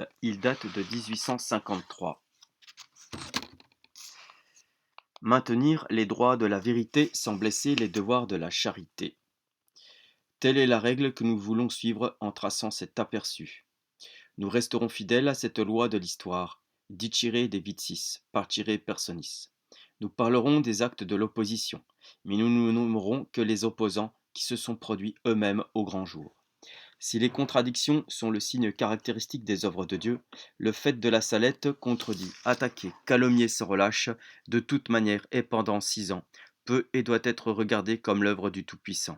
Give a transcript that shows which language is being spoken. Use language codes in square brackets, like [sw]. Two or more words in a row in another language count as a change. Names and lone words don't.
[fr] Il date de 1853. Maintenir les droits de la vérité sans blesser les devoirs de la charité. Telle est la règle que nous voulons suivre en traçant cet aperçu. Nous resterons fidèles à cette loi de l'histoire, [la] dicere de vitis, partire personis. [fr] Nous parlerons des actes de l'opposition, mais nous ne nommerons que les opposants qui se sont produits eux-mêmes au grand jour. Si les contradictions sont le signe caractéristique des œuvres de Dieu, le fait de la Salette contredit, attaqué, calomnié sans relâche, de toute manière et pendant 6 ans, peut et doit être regardé comme l'œuvre du Tout-Puissant.